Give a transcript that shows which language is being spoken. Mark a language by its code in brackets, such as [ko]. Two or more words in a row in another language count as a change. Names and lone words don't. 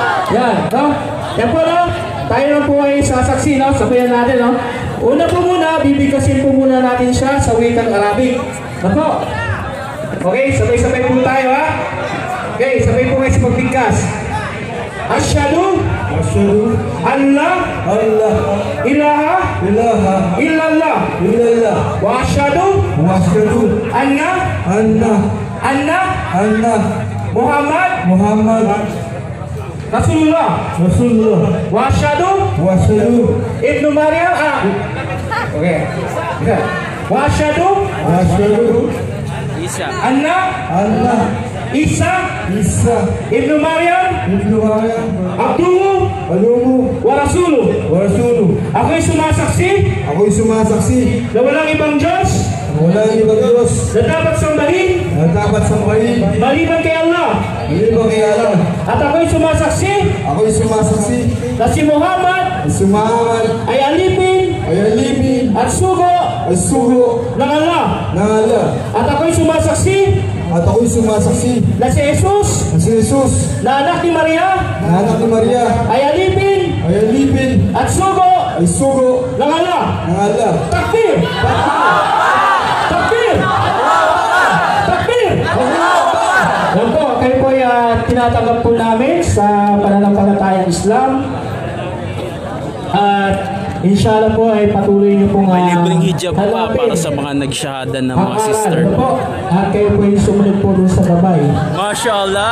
[tl] Yan, no? Yan po, no? Tayo na po ay sasaksi, no? Sabayan natin, no? Una po muna, bibigkasin po muna natin siya sa wikang Arabic. Nako. Okay, sabay-sabay po tayo, ha? Okay, sabay po kayo sa pagbigkas. [ar] أشهد ألا إله إلا الله وأشهد أن محمدا رسول الله وأشهد ابن مريم oke وأشهد عيسى ابن مريم عبده ورسوله. [tl] Ako'y sumasaksi na walang ibang Diyos na dapat sambahin maliban kay Allah. At ako'y sumasaksi na si Muhammad ay alipin at sugo ng Allah. At ako'y sumasaksi na si Jesus na anak ni Maria ay alipin at sugo ng Allah. Takbir! Takbir! Takbir! Yan po, kayo po ay tinatanggap po namin sa pananampalatayang Islam. At inshallah po ay patuloy niyo pong may libreng hijab pa para sa mga nagsyahada ng mga sister. At kayo po ay sumunod po dun sa gabay.